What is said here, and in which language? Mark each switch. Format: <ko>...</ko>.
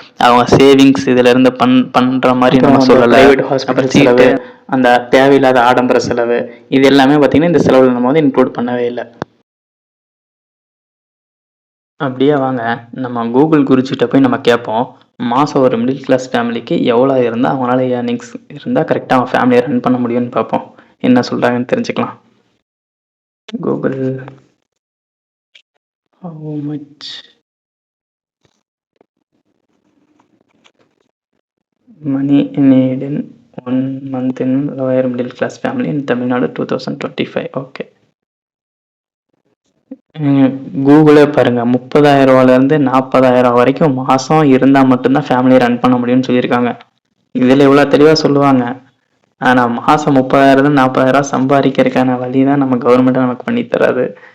<ta>அவங்க சேவிங்ஸ் இதிலேருந்து பண்ணுற மாதிரி நம்ம சொல்லலை. ப்ரைவேட் ஹாஸ்பிட்டல் செலவு, அந்த தேவையில்லாத ஆடம்பர செலவு, இது எல்லாமே பார்த்திங்கன்னா இந்த செலவில் நம்ம வந்து இன்க்ளூட் பண்ணவே இல்லை. அப்படியே வாங்க நம்ம கூகுள் குருஜிட்ட போய் நம்ம கேட்போம், மாதம் ஒரு மிடில் கிளாஸ் ஃபேமிலிக்கு எவ்வளோ இருந்தால் அவங்களால ஏர்னிங்ஸ் இருந்தால் கரெக்டாக அவன் ஃபேமிலியை ரன் பண்ண முடியும்னு பார்ப்போம். என்ன சொல்கிறாங்கன்னு தெரிஞ்சுக்கலாம்.</ta> <en>Google how much money needed in 1 month in lower middle class family in Tamil Nadu 2025.</en> <ta>Okay, கூகுளே பாருங்கள், 30,000 ரூபாலேருந்து 40,000 வரைக்கும் மாதம் இருந்தால் மட்டும்தான் ஃபேமிலியை ரன் பண்ண முடியும்னு சொல்லியிருக்காங்க. இதில் இவ்வளோ தெளிவாக சொல்லுவாங்க. ஆனால் மாதம் 30,000 40,000 சம்பாதிக்கிறதுக்கான வழி தான் நம்ம கவர்மெண்ட்டை நமக்கு பண்ணி தராது.</ta>